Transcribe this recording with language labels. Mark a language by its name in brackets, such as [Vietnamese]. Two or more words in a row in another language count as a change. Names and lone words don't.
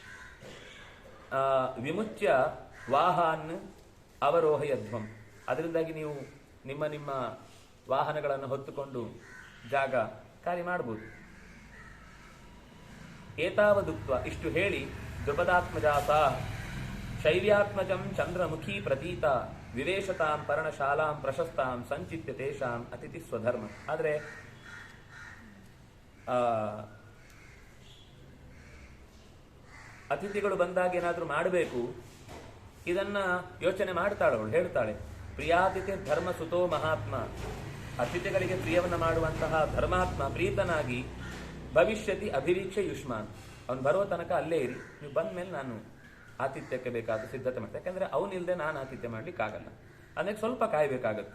[Sanskrit] ವಿಮುಚ್ಯ ವಾಹನ್ ಅವರೋಹಯಧ್ವಂ, [Kannada] ಅದರಿಂದಾಗಿ ನೀವು ನಿಮ್ಮ ನಿಮ್ಮ ವಾಹನಗಳನ್ನು ಹೊತ್ತುಕೊಂಡು ಜಾಗ ಕಾರ್ಯ ಮಾಡಬಹುದು. [Sanskrit] ಏತಾವದುಕ್ತ, [Kannada] ಇಷ್ಟು ಹೇಳಿ [Sanskrit] ದ್ರುಪದಾತ್ಮಜಾಸ ಶೈವ್ಯಾತ್ಮಜಂ ಚಂದ್ರಮುಖಿ ಪ್ರತೀತ ವಿವೇಶತಾಂ ಪರ್ಣಶಾಲಾಂ ಪ್ರಶಸ್ತಾಂ ಸಂಚಿತ್ಯ ತೇಷಾಂ ಅತಿಥಿ ಸ್ವಧರ್ಮ. [Kannada] ಆದರೆ ಅತಿಥಿಗಳು ಬಂದಾಗ ಏನಾದರೂ ಮಾಡಬೇಕು, ಇದನ್ನ ಯೋಚನೆ ಮಾಡ್ತಾಳವಳು, ಹೇಳ್ತಾಳೆ [Sanskrit] ಪ್ರಿಯಾತಿಥಿ ಧರ್ಮ ಸುತೋ ಮಹಾತ್ಮ, [Kannada] ಅತಿಥಿಗಳಿಗೆ ಪ್ರಿಯವನ್ನು ಮಾಡುವಂತಹ ಧರ್ಮಾತ್ಮ ಪ್ರೀತನಾಗಿ [Sanskrit] ಭವಿಷ್ಯತಿ ಅಭಿವೀಕ್ಷೆ ಯುಷ್ಮಾನ್, [Kannada] ಅವನು ಬರುವ ತನಕ ಅಲ್ಲೇ ಇರಿ, ನೀವು ಬಂದ ಮೇಲೆ ನಾನು ಆತಿಥ್ಯಕ್ಕೆ ಬೇಕಾದ ಸಿದ್ಧತೆ ಮಾಡ್ತೇನೆ, ಯಾಕಂದ್ರೆ ಅವನಿಲ್ಲದೆ ನಾನು ಆತಿಥ್ಯ ಮಾಡ್ಲಿಕ್ಕಾಗಲ್ಲ, ಅದಕ್ಕೆ ಸ್ವಲ್ಪ ಕಾಯಬೇಕಾಗತ್ತೆ.